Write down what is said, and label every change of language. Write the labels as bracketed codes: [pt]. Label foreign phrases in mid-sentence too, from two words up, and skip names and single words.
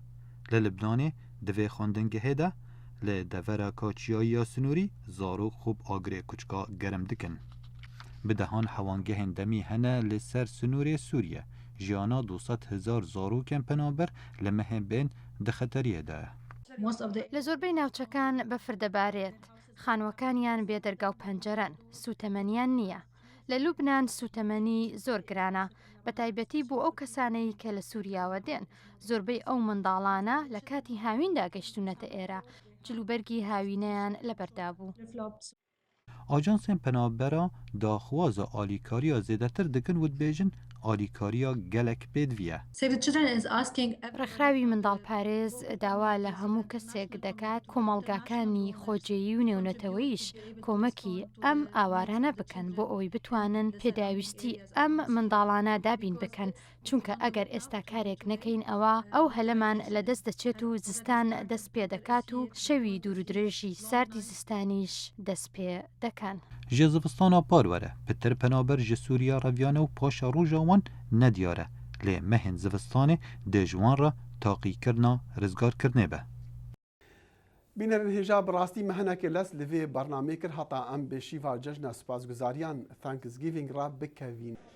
[ku] Li Libnanê di vê xwendingehê de li devera kaçiyayiya sinûrî zarok xwe agirê kûçika germ dikin. Bi dehan hewangehên demî hene li ser sinûrê Sûriye. Jiyana 200,000 zarokên penaber li mehên bên di xeteriyê de ye. [ckb] لە زۆربەی ناوچەکان بەفر دەبارێت. خانوەکانیان بێدەرگا و پەنجەرەن، سوتەمەنیان نییە. لە لوبنان سوتەمەنی زۆر گرانە، بە تایبەتی بۆ ئەو کەسانەی کە لە سووریاوە دێن. زۆربەی ئەو منداڵانە لە کاتی هاویندا گەشتونەتە ئێرە، جلوبەرگی هاوینەیان لەبەردا بوو. [ku] Ajansên penabera daxwaza alîkariya zêdetir dikin û dibêjin alîkariya gelek pêdiviye. [ckb] ڕێکخراوی منداڵپارێز داوا لە هەموو کەسێک دەکات کۆمەڵگاکانی خۆجێیی و نێونەتەوەیش کۆمەکی ئەم ئاوارانە بکەن بۆ ئەوەی بتوانن پێداویستی ئەم منداڵانە دابین بکەن چونکە ئەگەر ئێستا کارێک نەکەین ئەو هەلەمان لە دەست دەچێت و زستان دەست پێ دەکات و شەوی دوور و درێژی ساردی زستانیش دەست پێ دەکەن. [ku] Ji zivistana par were pitir penaber ji Sûriya reviyane û paşa roja wan nediyar e. Lê mehên zivistanê dê ji wan re taqîkirina rizgarkirinê be. Bînerin hêja bi rastî mehenekê les li vê bernamê kir heta em bê şîva cejna spasguzariyan Thanksgiving ra bikevîn.